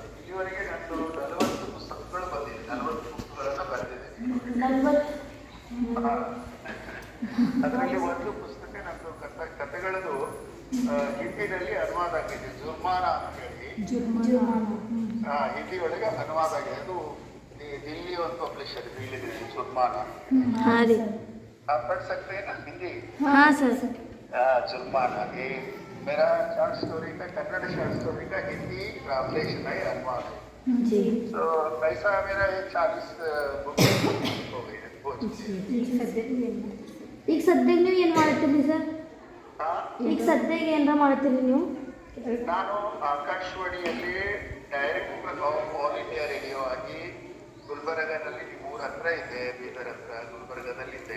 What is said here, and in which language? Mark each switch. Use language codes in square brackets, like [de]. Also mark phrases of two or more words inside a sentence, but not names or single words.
[kn] ಇಲ್ಲಿವರೆಗೆ ನಂದು 40 ಪುಸ್ತಕಗಳು ಬಂದಿದೆ, 40 ಪುಸ್ತಕಗಳನ್ನ ಬರೆದಿದೆ. ಅದರಲ್ಲಿ ಒಂದು ಪುಸ್ತಕ ನಂದು ಕಥೆಗಳದು ಹಿಂದಿನಲ್ಲಿ ಅನುವಾದ ಆಗಿದೆ, ಜುರ್ಮಾನ ಅಂತ ಹೇಳಿ. ಹಿಂದಿ ಒಳಗೆ ಅನುವಾದ ಆಗಿದೆ. ಅದು ದಿಲ್ಲಿ ಒಂದು ಪಬ್ಲಿಷರ್ ಹೇಳಿದೆ, ಜುರ್ಮಾನ. [hi] आप पढ़ सकते हैं ना हिंदी? हाँ सर। जुर्माना ये मेरा [en] short story [hi] का, कन्नड़ [en] short story [hi] का हिंदी ट्रांसलेशन है, अनुवाद है जी। तो पैसा मेरा 40 बुक हो गई है, हो चुकी है. [kn] ಈಗ ಸದ್ಯಕ್ಕೆ ನೀವು ಏನು ಮಾಡ್ತೀರಿ ಸರ್? ಈಗ ಸದ್ಯಕ್ಕೆ ಏನಾರ ಮಾಡ್ತೀರಿ ನೀವು? ನಾನು ಆಕಾಶವಾಣಿಯಲ್ಲಿ [en] Director of All India Radio [kn] ಆಗಿ ಗುಲ್ಬರ್ಗದಲ್ಲಿ ಊರ ಹತ್ರ ಇದೆ, ಬೀದರ್ ಹತ್ರ ಗುಲ್ಬರ್ಗದಲ್ಲಿದ್ದೆ.